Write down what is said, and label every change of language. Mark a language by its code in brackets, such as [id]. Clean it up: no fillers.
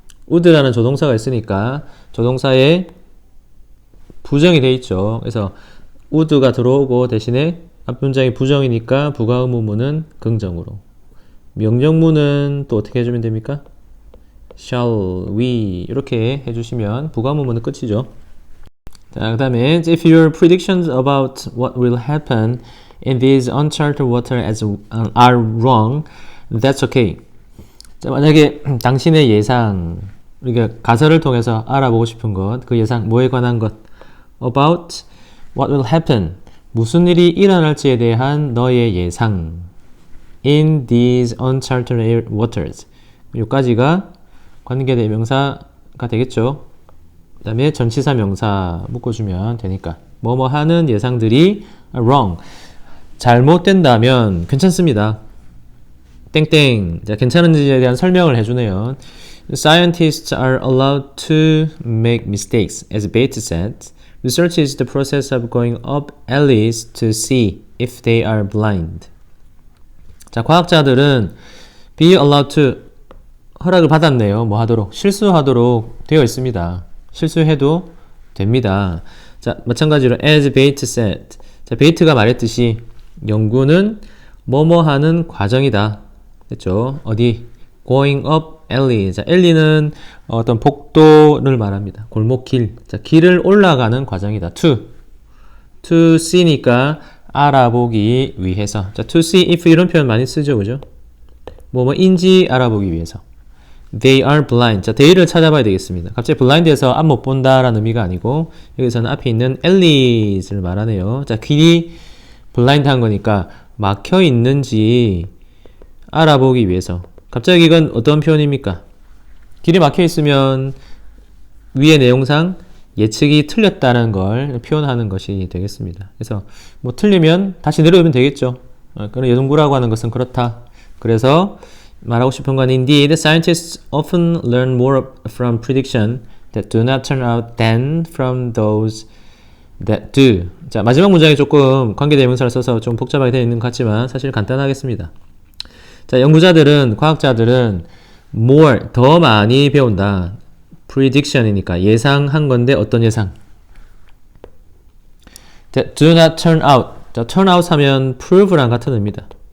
[ko] would라는 조동사가 있으니까 조동사에 부정이 돼 있죠. 그래서 would가 들어오고 대신에 앞 문장이 부정이니까 부가 의문문은 긍정으로. 명령문은 또 어떻게 해주면 됩니까? shall, we 이렇게 해주시면 부가 의문문은 끝이죠. [en] 자, 그 다음에 if your predictions about what will happen in these uncharted water are wrong, that's okay. [ko] 자, 만약에 당신의 예상, 우리가 가설을 통해서 알아보고 싶은 것, 그 예상, 뭐에 관한 것, [en] about what will happen, [ko] 무슨 일이 일어날지에 대한 너의 예상, [en] in these uncharted waters. [ko] 여기까지가 관계대명사가 되겠죠. 그 다음에 전치사 명사 묶어주면 되니까 뭐뭐 하는 예상들이 wrong, 잘못된다면 괜찮습니다. 땡땡. 자, 괜찮은지에 대한 설명을 해주네요. [en] Scientists are allowed to make mistakes. As Bates said, research is the process of going up alleys to see if they are blind. 자, [ko] 자, 과학자들은 be allowed to 허락을 받았네요. 뭐 하도록? 실수하도록 되어 있습니다. 실수해도 됩니다. [en] 자, [ko] 마찬가지로 [en] as Bate said. [ko] 자, 베이트가 말했듯이 연구는 뭐뭐 하는 과정이다. 됐죠? 어디? [en] going up alley. [ko] 자, alley는 어떤 복도를 말합니다. 골목길. 자, 길을 올라가는 과정이다. to see니까 알아보기 위해서. 자, to see if 이런 표현 많이 쓰죠. 그죠? 뭐뭐인지 알아보기 위해서. [en] They are blind. [ko] 자, they를 찾아봐야 되겠습니다. 갑자기 blind에서 앞 못 본다라는 의미가 아니고 여기서는 앞에 있는 alleys를 말하네요. 자, 길이 블라인드한 거니까 막혀 있는지 알아보기 위해서. 갑자기 이건 어떤 표현입니까? 길이 막혀 있으면 위의 내용상 예측이 틀렸다는 걸 표현하는 것이 되겠습니다. 그래서 뭐 틀리면 다시 내려오면 되겠죠. 그런 연구라고 하는 것은 그렇다. 그래서 말하고 싶은 건 [en] indeed, scientists often learn more from prediction that do not turn out than from those that do. [ko] 자, 마지막 문장에 조금 관계대명사를 써서 좀 복잡하게 되어 있는 것 같지만 사실 간단하겠습니다. 자, 연구자들은, 과학자들은 more, 더 많이 배운다. prediction이니까 예상한 건데 어떤 예상? [en] that do not turn out. 자, turn out [ko] 하면 prove랑 같은 의미다.